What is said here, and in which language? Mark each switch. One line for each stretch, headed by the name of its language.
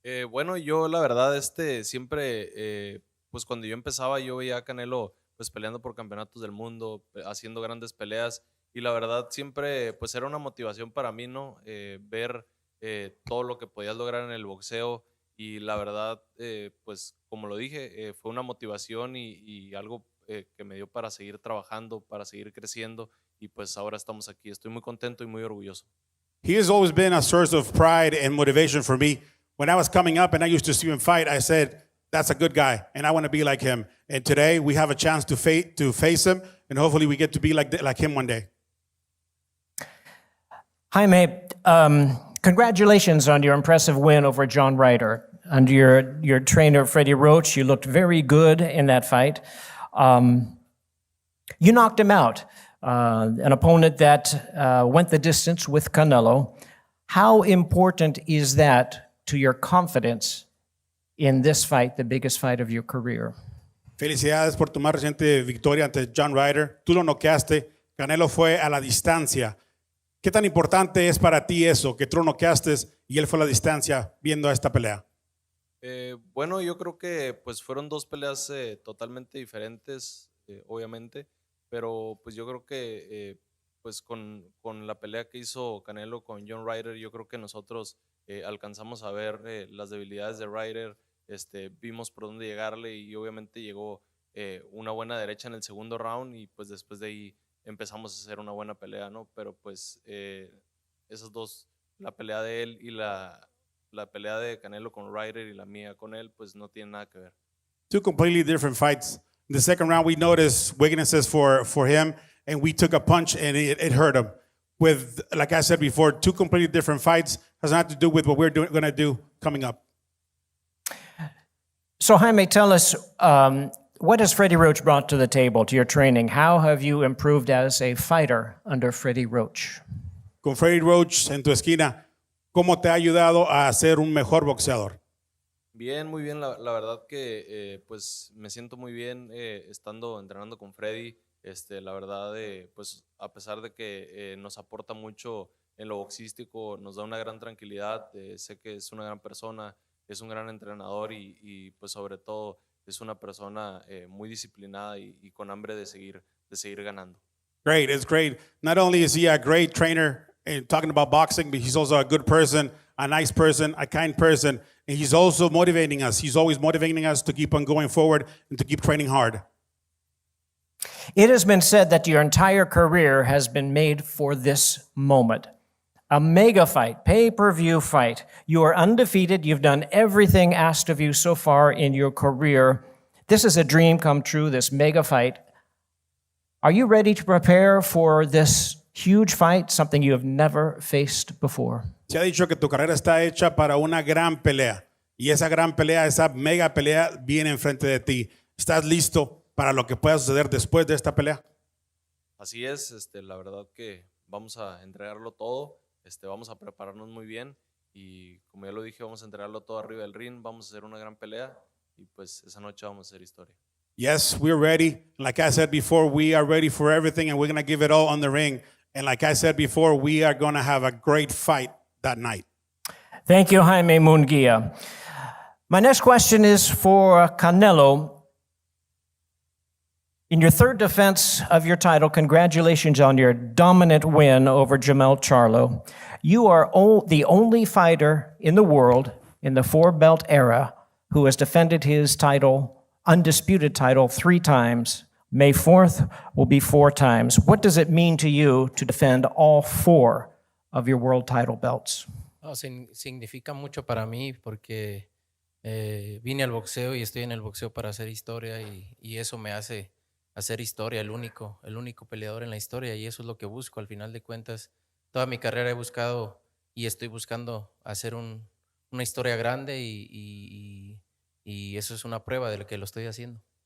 Spanish: Bueno, yo la verdad siempre, pues cuando yo empezaba yo veía a Canelo pues peleando por campeonatos del mundo, haciendo grandes peleas y la verdad siempre pues era una motivación para mí, ¿no? Ver todo lo que podías lograr en el boxeo y la verdad pues como lo dije fue una motivación y algo que me dio para seguir trabajando, para seguir creciendo y pues ahora estamos aquí. Estoy muy contento y muy orgulloso.
English: He has always been a source of pride and motivation for me. When I was coming up and I used to see him fight, I said, that's a good guy, and I want to be like him. And today we have a chance to face him, and hopefully we get to be like him one day. Jaime, congratulations on your impressive win over John Ryder. Under your trainer, Freddie Roach, you looked very good in that fight. You knocked him out, an opponent that went the distance with Canelo. How important is that to your confidence in this fight, the biggest fight of your career?
Spanish: Felicidades por tu más reciente victoria ante John Ryder. Tú lo noqueaste, Canelo fue a la distancia. ¿Qué tan importante es para ti eso, que tú lo noqueaste y él fue a la distancia viendo esta pelea? Bueno, yo creo que pues fueron 2 peleas totalmente diferentes, obviamente, pero pues yo creo que pues con la pelea que hizo Canelo con John Ryder, yo creo que nosotros alcanzamos a ver las debilidades de Ryder, vimos por dónde llegarle y obviamente llegó una buena derecha en el segundo round y pues después de ahí empezamos a hacer una buena pelea, ¿no? Pero pues esas 2, la pelea de él y la pelea de Canelo con Ryder y la mía con él, pues no tienen nada que ver.
English: 2 completely different fights. In the second round, we noticed weaknesses for him, and we took a punch, and it hurt him. With, like I said before, 2 completely different fights has not to do with what we're going to do coming up. So Jaime, tell us, what has Freddie Roach brought to the table, to your training? How have you improved as a fighter under Freddie Roach?
Spanish: Con Freddie Roach en tu esquina, ¿cómo te ha ayudado a ser un mejor boxeador? Bien, muy bien. La verdad que pues me siento muy bien estando entrenando con Freddy. La verdad, pues a pesar de que nos aporta mucho en lo boxístico, nos da una gran tranquilidad. Sé que es una gran persona, es un gran entrenador y pues sobre todo es una persona muy disciplinada y con hambre de seguir ganando.
English: Great, it's great. Not only is he a great trainer and talking about boxing, but he's also a good person, a nice person, a kind person, and he's also motivating us. He's always motivating us to keep on going forward and to keep training hard. It has been said that your entire career has been made for this moment. A mega fight, pay-per-view fight. You are undefeated. You've done everything asked of you so far in your career. This is a dream come true, this mega fight. Are you ready to prepare for this huge fight, something you have never faced before?
Spanish: Se ha dicho que tu carrera está hecha para una gran pelea. Y esa gran pelea, esa mega pelea viene enfrente de ti. ¿Estás listo para lo que pueda suceder después de esta pelea? Así es, la verdad que vamos a entregarlo todo, vamos a prepararnos muy bien y como ya lo dije, vamos a entregarlo todo arriba del ring, vamos a hacer una gran pelea y pues esa noche vamos a hacer historia.
English: Yes, we're ready. Like I said before, we are ready for everything and we're going to give it all on the ring. And like I said before, we are going to have a great fight that night. Thank you, Jaime Munguía. My next question is for Canelo. In your third defense of your title, congratulations on your dominant win over Jamel Charlo. You are the only fighter in the world in the four-belt era who has defended his title, undisputed title, 3 times. May 4th will be 4 times. What does it mean to you to defend all 4 of your world title belts?
Spanish: No, significa mucho para mí porque vine al boxeo y estoy en el boxeo para hacer historia y eso me hace hacer historia, el único peleador en la historia, y eso es lo que busco. Al final de cuentas, toda mi carrera he buscado y estoy buscando hacer una historia grande y eso es una prueba de lo que lo estoy haciendo.